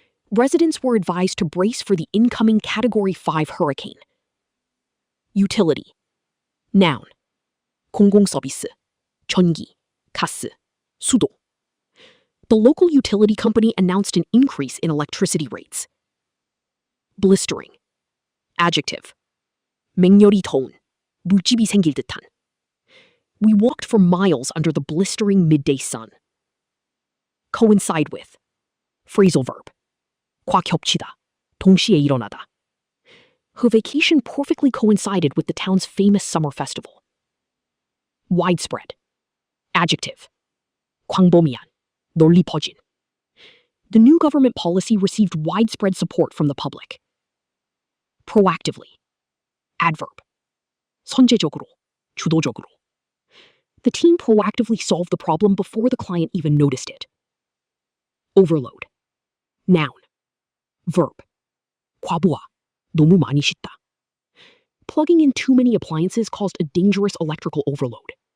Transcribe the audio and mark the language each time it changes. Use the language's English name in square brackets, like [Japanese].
[English] Residents were advised to brace for the incoming Category 5 hurricane. Utility. Noun. [Korean] 공공서비스. 전기, 가스, 수도. [English] The local utility company announced an increase in electricity rates. Blistering. Adjective. [Korean] 맹렬히 더운, 물집이 생길 듯한. [English] We walked for miles under the blistering midday sun. Coincide with. Phrasal verb. [Korean] 과 겹치다, 동시에 일어나다. [English] Her vacation perfectly coincided with the town's famous summer festival. Widespread. Adjective. [Korean] 광범위한, 널리 퍼진. [English] The new government policy received widespread support from the public. Proactively. Adverb. [Korean] 선제적으로, 주도적으로. [English] The team proactively solved the problem before the client even noticed it. Overload. Noun. Verb. [Korean] 과부하, 너무 많이 씻다. [English] Plugging in too many appliances caused a dangerous electrical overload.